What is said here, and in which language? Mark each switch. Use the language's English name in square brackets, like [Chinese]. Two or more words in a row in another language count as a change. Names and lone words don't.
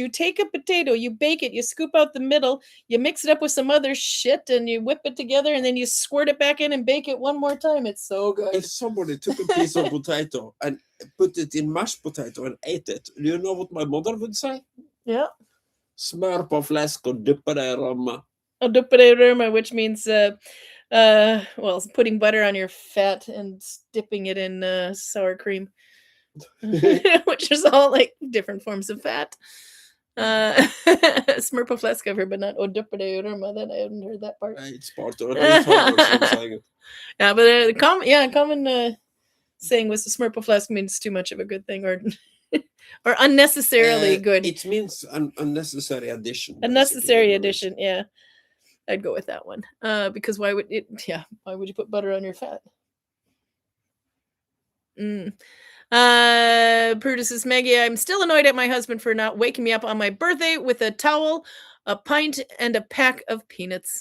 [English] You take a potato, you bake it, you scoop out the middle, you mix it up with some other shit, and you whip it together, and then you squirt it back in and bake it one more time. It's so good. If somebody took a piece of potato and put it in mashed potato and ate it, do you know what my mother would say? Yeah. [Norwegian] Smør på flesk og dyppe det i rømme. Dyppe det i rømme, [English] which means putting butter on your fat and dipping it in sour cream, which is all like different forms of fat. [Norwegian] Smør på flesk [English] I've heard, but not [Norwegian] dyppe det i rømme. [English] Then I haven't heard that part. It's part of it. Yeah, but common saying was the [Norwegian] smør på flesk [English] means too much of a good thing, or unnecessarily good. It means an unnecessary addition. Unnecessary addition, yeah. I'd go with that one. Because why would you put butter on your fat? Brutus says, Maggie, I'm still annoyed at my husband for not waking me up on my birthday with a towel, a pint, and a pack of peanuts.